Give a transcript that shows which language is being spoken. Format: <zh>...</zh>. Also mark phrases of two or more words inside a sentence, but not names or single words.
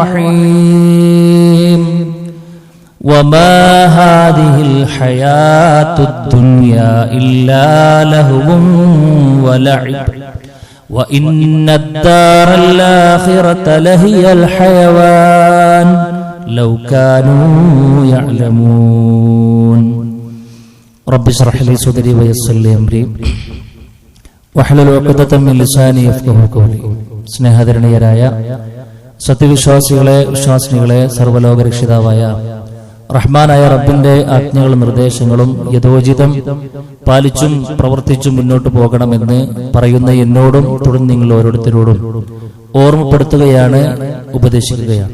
<ar>الرحيم وما هذه الحياة الدنيا إلا لهو ولعب وإن الدار الآخرة لهي الحيوان لو كانوا يعلمون رب اشرح لي صدري ويسر لي أمري واحلل عقدة من لساني يفقهوا قولي</ar> <ml>സ്നേഹധരണീയരായ സത്യവിശ്വാസികളെ വിശ്വാസിനികളെ സർവ്വലോകരക്ഷിതാവായ റഹ്മാനായ റബ്ബിന്റെ ആജ്ഞകളും നിർദ്ദേശങ്ങളും യഥോചിതം പാലിച്ചും പ്രവർത്തിച്ചും മുന്നോട്ട് പോകണമെന്ന് പറയുന്ന എന്നോടും തുടർന്ന് നിങ്ങൾ ഓരോരുത്തരോടും ഓർമ്മപ്പെടുത്തുകയാണ്, ഉപദേശിക്കുകയാണ്.</ml>